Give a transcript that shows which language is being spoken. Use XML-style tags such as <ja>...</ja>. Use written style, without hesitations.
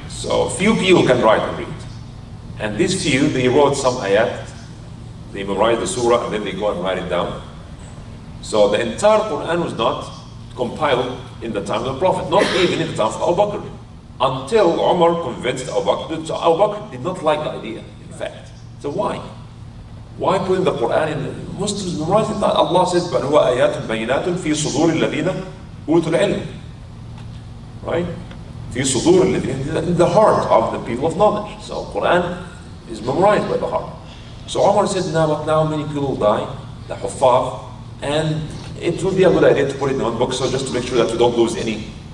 <en>So few people can write and read. And these few, they wrote some ayat, they memorized the surah and then they go and write it down. So the entire Quran was not compiled in the time of the Prophet, not even in the time of Abu Bakr. Until Umar convinced Abu Bakr. So Abu Bakr did not like the idea, in fact. So why? Why putting the Quran in? Muslims memorize it. Allah says,</en> <ar>بَلْ هُوَ آيَاتٌ بَيِّنَاتٌ فِي صُدُورِ الَّذِينَ أُوتُوا الْعِلْمِ.</ar> <en>Right?</en> <ar>فِي صُدُورِ الَّذِينَ,</ar> <en>in the heart of the people of knowledge. So Quran is memorized by the heart. So Umar said, now, but now many people die, the Huffaz, and it would be a good idea to put it in one book, so just to make sure that we don't lose any.</en>